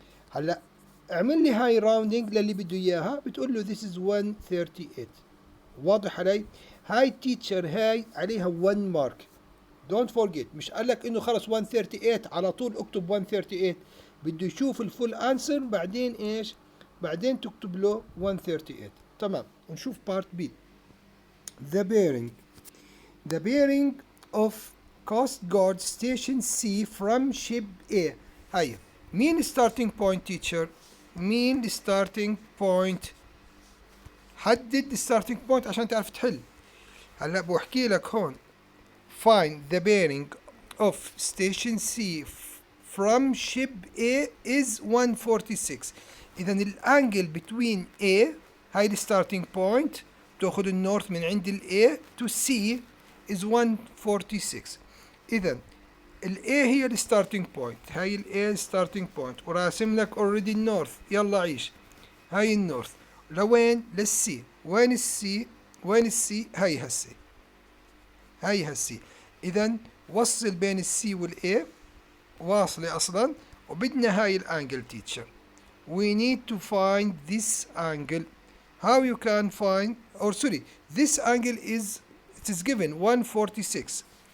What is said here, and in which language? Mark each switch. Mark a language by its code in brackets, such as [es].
[ar] هلا اعمل لي هاي راوندينج للي بده اياها، بتقول له [en] this is 138. [ar] واضح علي؟ هاي تيتشر هاي عليها 1 مارك. دونت فورجيت، مش قال لك انه خلص 138 على طول اكتب 138، بده يشوف الفول انسر بعدين ايش؟ بعدين تكتب له 138. تمام. نشوف بارت بي. The bearing. [en] The bearing of Coast Guard Station C from ship A. [ar] هاي مين [en] starting point teacher؟ [ar] مين starting point؟ حدد starting point عشان تعرف تحل. هلا بحكي لك هون [en] find the bearing of station C from ship A is 146. [ar] إذا الانجل between A هاي الستارتنج بوينت، تأخذ النورث من عند ال A to C is 146. إذا ال A هي الستارتنج بوينت، هاي ال A ستارتنج بوينت، وراسم لك already النورث. يلا عيش. هاي النورث لوين؟ للسي. وين السي؟ وين السي؟ هاي هالسي، هاي هالسي. إذا وصل بين السي والإي، واصلة أصلا، وبدنا هاي الأنجل [en] teacher. We need to find this angle. How you can find, or sorry, this angle is, it is given 146.